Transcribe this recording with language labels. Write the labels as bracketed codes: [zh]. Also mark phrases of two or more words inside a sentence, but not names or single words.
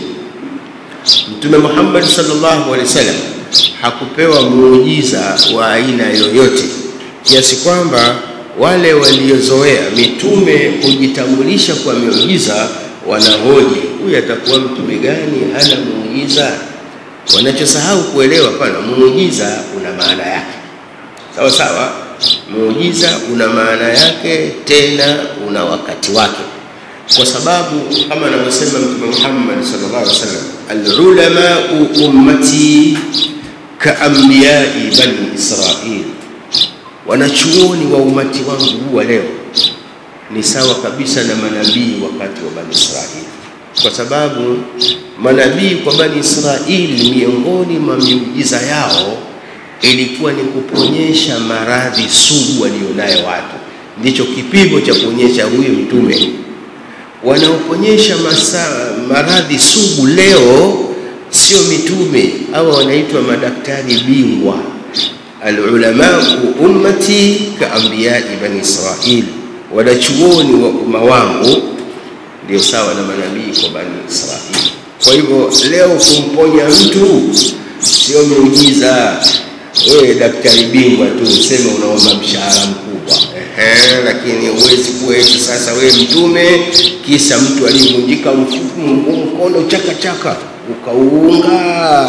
[sw] Mtume Muhammad [ar] صلى الله عليه وسلم [sw] hakupewa muujiza wa aina yoyote, kiasi kwamba wale waliozoea mitume kujitambulisha kwa muujiza wanahoji, huyu atakuwa mtume gani hana muujiza? Wanachosahau kuelewa pana muujiza una maana yake. Sawa sawa, muujiza una maana yake, tena una wakati wake. Kwa sababu kama anavyosema Mtume Muhammad [ar] صلى الله عليه وسلم, العلماء أمتي كأنبياء بني إسرائيل, [sw] wanachuoni wa umati wangu wa leo ni sawa kabisa na manabii wakati wa bani Israil. Kwa sababu manabii kwa bani Israil, miongoni mwa miujiza yao ilikuwa ni kuponyesha maradhi sugu walionayo watu. Ndicho kipimo cha kuonyesha huyu mtume. Wanaoponyesha maradhi sugu leo sio mitume, au wanaitwa madaktari bingwa. [ar] العلماء أمتي كأنبياء بني إسرائيل, [sw] wanachuoni wa umma wangu ndio sawa na manabii kwa bani Israil. Kwa hivyo leo kumponya mtu sio muujiza. Wewe daktari bingwa tu useme unaomba mshahara mkubwa, lakini huwezi kuwa eti sasa wewe mtume kisa mtu alivunjika mkono chaka ukauunga.